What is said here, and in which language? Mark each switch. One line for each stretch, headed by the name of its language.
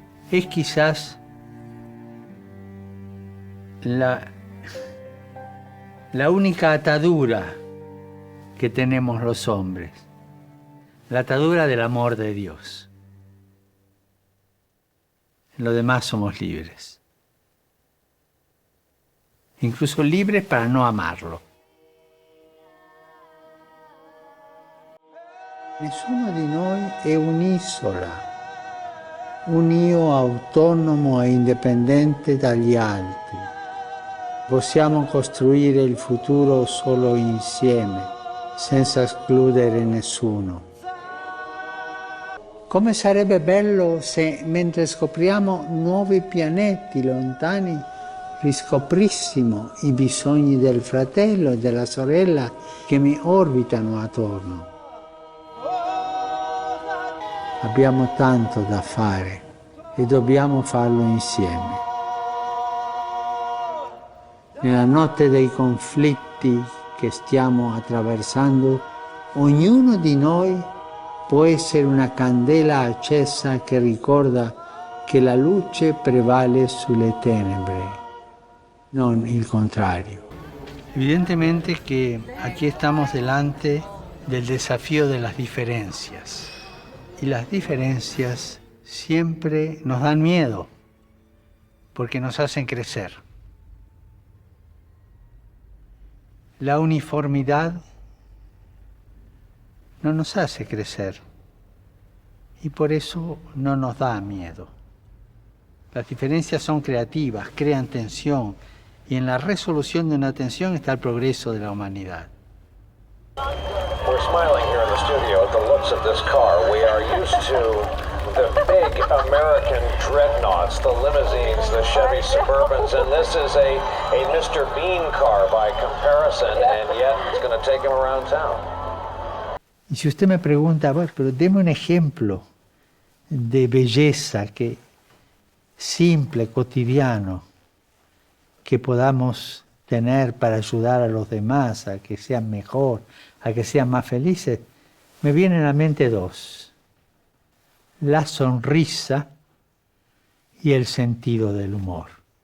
Spanish: Es quizás la única atadura que tenemos los hombres, la atadura del amor de Dios. En lo demás somos libres, incluso libres para no amarlo.
Italian: Nessuno di noi è un'isola, un io autonomo e indipendente dagli altri. Possiamo costruire il futuro solo insieme, senza escludere nessuno. Come sarebbe bello se, mentre scopriamo nuovi pianeti lontani, riscoprissimo i bisogni del fratello e della sorella che mi orbitano attorno. Abbiamo tanto da fare e dobbiamo farlo insieme. Nella notte dei conflitti che stiamo attraversando, ognuno di noi può essere una candela accesa che ricorda che la luce prevale sulle tenebre, non il contrario.
Spanish: Evidentemente que aquí estamos delante del desafío de las diferencias. Y las diferencias siempre nos dan miedo, porque nos hacen crecer. La uniformidad no nos hace crecer y por eso no nos da miedo. Las diferencias son creativas, crean tensión y en la resolución de una tensión está el progreso de la humanidad.
English: We're smiling here in the studio at the looks of this car. We are used to the big American dreadnoughts, the limousines, the Chevy Suburbans, and this is a Mr. Bean car by comparison, and yet it's going to take him around town.
Spanish: Y si usted me pregunta, bueno, pero deme un ejemplo de belleza simple, cotidiano, que podamos tener para ayudar a los demás a que sean mejor, a que sean más felices, me vienen a la mente dos: la sonrisa y el sentido del humor.